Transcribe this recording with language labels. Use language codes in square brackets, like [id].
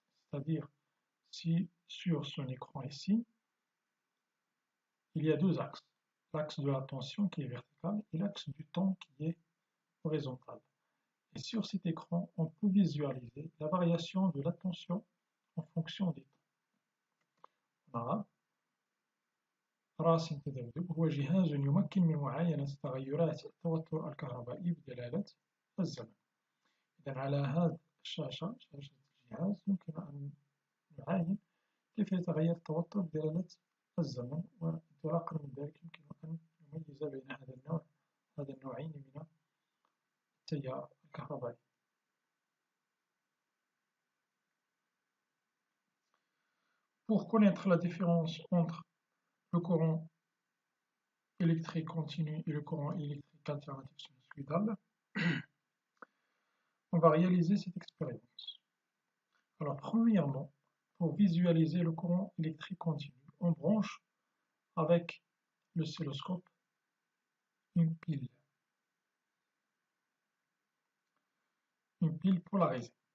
[fr] C'est-à-dire, si sur son écran ici, il y a deux axes, l'axe de la tension qui est vertical et l'axe du temps qui est horizontal. Et sur cet écran, on peut visualiser la variation de la tension en fonction des temps. En arabe, [ar] راس تذبذب هو جهاز يمكن من معاينة تغيرات التوتر الكهربائي بدلالة الزمن. إذا على هذه الشاشة، شاشة الجهاز، يمكن أن نعاين كيف يتغير التوتر بدلالة الزمن، وانطلاقا من ذلك يمكن أن نميز بين هذا النوعين من التيار الكهربائي. [fr] Pour connaître la différence entre le courant électrique continu et le courant électrique alternatif sinusoïdal, on va réaliser cette expérience. Alors premièrement, pour visualiser le courant électrique continu, on branche avec l'oscilloscope une pile polarisée.